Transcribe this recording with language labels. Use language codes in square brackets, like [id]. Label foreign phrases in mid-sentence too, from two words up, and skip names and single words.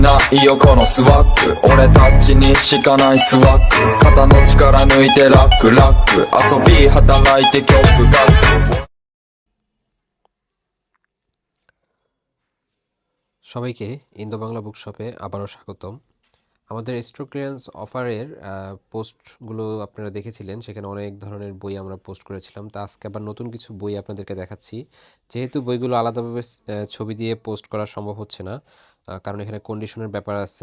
[ja] いいよこのスワッグ俺たちにしかないスワッグ肩の力抜いてラックラック遊び働いて曲が [bn] সবাইকে ইন্দো বাংলা বুকশপে আবারও স্বাগতম। আমাদের স্টক ক্লিয়ারেন্স অফারের পোস্টগুলো আপনারা দেখেছিলেন, সেখানে অনেক ধরনের বই আমরা পোস্ট করেছিলাম। তা আজকে আবার নতুন কিছু বই আপনাদেরকে দেখাচ্ছি। যেহেতু বইগুলো আলাদাভাবে ছবি দিয়ে পোস্ট করা সম্ভব হচ্ছে না, কারণ এখানে কন্ডিশনের ব্যাপার আছে।